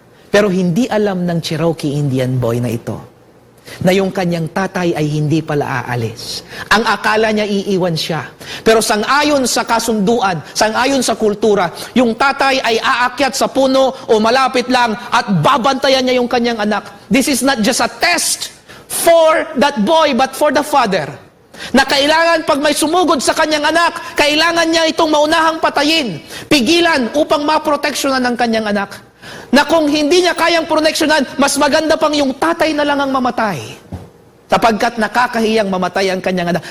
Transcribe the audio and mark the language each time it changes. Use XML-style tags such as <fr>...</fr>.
<tl>Pero hindi alam ng Cherokee Indian boy na ito, na yung kanyang tatay ay hindi pala aalis. Ang akala niya iiwan siya. Pero sangayon sa kasunduan, sangayon sa kultura, yung tatay ay aakyat sa puno o malapit lang at babantayan niya yung kanyang anak.</tl> <en>This is not just a test for that boy but for the father.</en> <tl>Na kailangan pag may sumugod sa kanyang anak, kailangan niya itong maunahang patayin, pigilan upang maproteksyonan ng kanyang anak. Na kung hindi niya kayang proteksyonan, mas maganda pang yung tatay na lang ang mamatay. Sapagkat nakakahiyang mamatay ang kanyang anak.</tl>